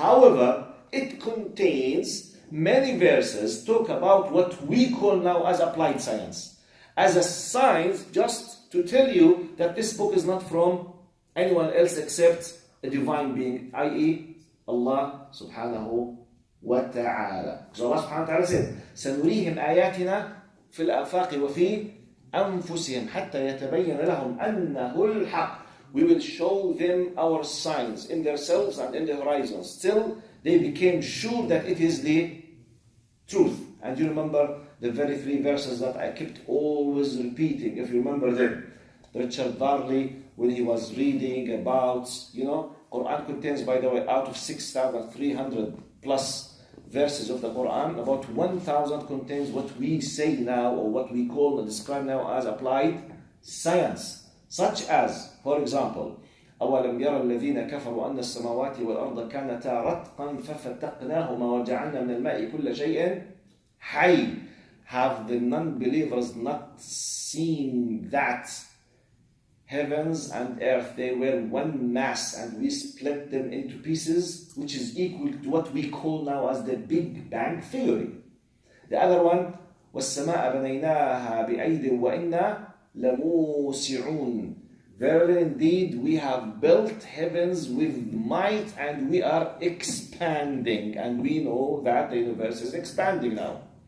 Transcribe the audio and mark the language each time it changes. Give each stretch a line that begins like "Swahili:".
English: However, it contains many verses talk about what we call now as applied science. As a science, just to tell you that this book is not from anyone else except a divine being, i.e. Allah subhanahu wa ta'ala. Because Allah subhanahu wa ta'ala said,
Arabic: سَنُرِيهِمْ آيَاتِنَا فِي الْآفَاقِ وَفِي أَنفُسِهِمْ حَتَّى يَتَبَيَّنَ لَهُمْ أَنَّهُ الْحَقِّ.
English: We will show them our signs in themselves and in the horizons. Still, they became sure that it is the truth. And you remember the very 3 verses that I kept always repeating, if you remember them. Richard Varley, when he was reading about, Quran contains, by the way, out of 6,300 plus verses of the Quran, about 1,000 contains what we say now, or what we call and describe now as applied science. Such as, for example,
Arabic: أَوَلَمْ يَرَ الَّذِينَ كَفَرُوا أَنَّ السَّمَاوَاتِ وَالْأَرْضَ كَانَتَا رَتْقًا فَفَتَّقْنَاهُمَا وَجَعَلْنَا مِنَ الْمَاءِ كُلَّ شَيْءٍ حَيٍّ.
English: Have the non-believers not seen that heavens and earth, they were one mass, and we split them into pieces, which is equal to what we call now as the Big Bang Theory. The other one,
Arabic: وَالسَّمَاءَ بَنَيْنَاهَا بِأَيْدٍ وَإِنَّا لَمُوسِعُونَ.
English: Verily indeed, we have built heavens with might, and we are expanding, and we know that the universe is expanding now.